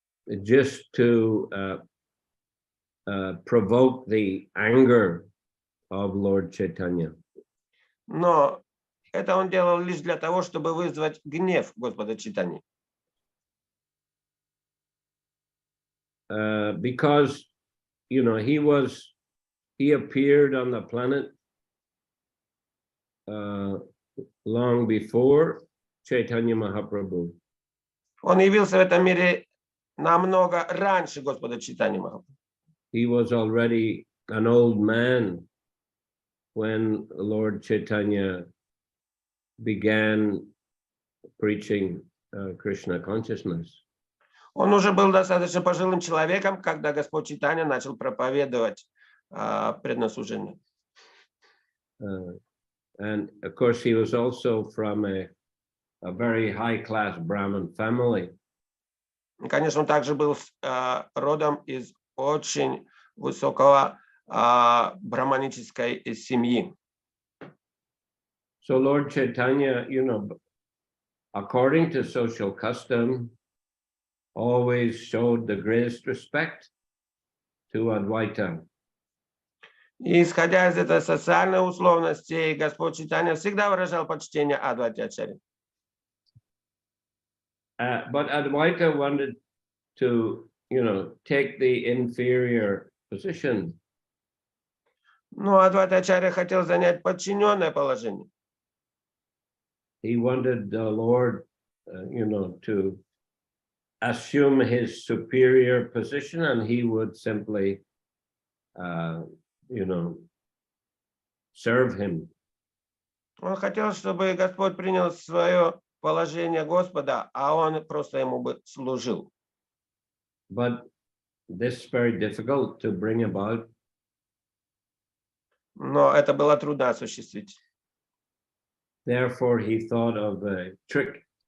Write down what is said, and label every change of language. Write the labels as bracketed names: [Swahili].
[English] Just to provoke the anger of Lord Chaitanya. [Russian] Но это он делал лишь для того, чтобы вызвать гнев Господа Чайтаньи. [English] Because, you know, he appeared on the planet long before Chaitanya Mahaprabhu. [Russian] Он явился в этом мире намного раньше Господа Чайтаньи Махапрабху. [English] He was already an old man when Lord Chaitanya began preaching Krishna consciousness. [Russian] Он уже был достаточно пожилым человеком, когда Господь Чайтанья начал проповедовать преднослужение. [English] And of course, he was also from a very high-class Brahmin family. [Russian] Конечно, он также был родом из очень высокого брахманической семьи. [English] So Lord Chaitanya, you know, according to social custom, always showed the greatest respect to Advaita. [Russian] И исходя из этой социальной условности, Господь Чайтанья всегда выражал почтение Адвайте Ачарье. [English] But Advaita wanted to, you know, take the inferior position. [Russian] Но Адвайта Ачарья хотел занять подчиненное положение. [English] He wanted the Lord, you know, to assume his superior position, and he would simply, you know, serve him. [Russian] Он хотел, чтобы Господь принял свое положение Господа, а он просто ему бы служил. [English] But this is very difficult to bring about. [Russian] Но это было трудно осуществить. [English] Therefore, he thought of a trick.